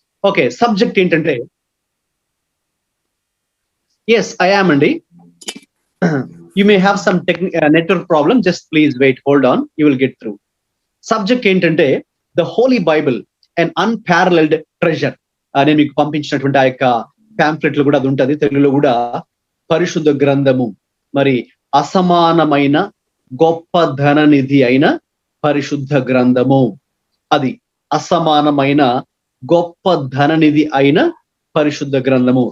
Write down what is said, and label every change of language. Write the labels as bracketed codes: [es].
[te] Okay, subject ఏంటంటే [en] yes, I am [te] అండి. [en] You may have some network problem. Just please wait, hold on, you will get through. Subject ఏంటంటే the Holy Bible, an unparalleled treasure. [te] నేను మీకు పంపించినటువంటి ఆ యొక్క ప్యాంప్లెట్లు కూడా అది ఉంటుంది, తెలుగులో కూడా. పరిశుద్ధ గ్రంథము, మరి అసమానమైన గొప్ప ధననిధి అయిన పరిశుద్ధ గ్రంథము. అది అసమానమైన గొప్ప ధననిధి అయిన పరిశుద్ధ గ్రంథము.